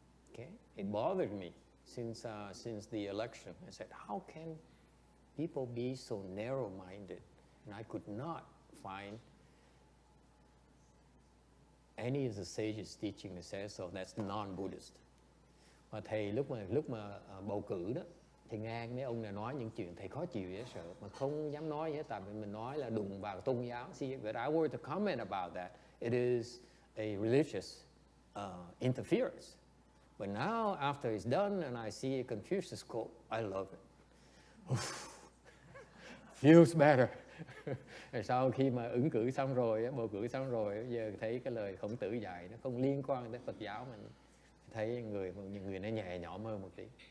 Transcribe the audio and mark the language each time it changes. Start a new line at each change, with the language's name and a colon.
English: Okay? It bothered me since the election. I said, how can people be so narrow-minded? And I could not find any of the sages teaching that says so. That's non-Buddhist.
Vietnamese: Mà thầy lúc mà bầu cử đó, thì nghe mấy ông này nói những chuyện thầy khó chịu dễ sợ, mà không dám nói hết, tại vì mình nói là đụng vào tôn giáo.
English: See, but I were to comment about that. It is a religious interference. But now, after it's done, and I see a Confucius quote, I love it. Feels better.
Vietnamese: Sau khi mà ứng cử xong rồi, bầu cử xong rồi, giờ thấy cái lời Khổng Tử dạy nó không liên quan tới Phật giáo, mình thấy những người nó nhẹ nhõm hơn một tí.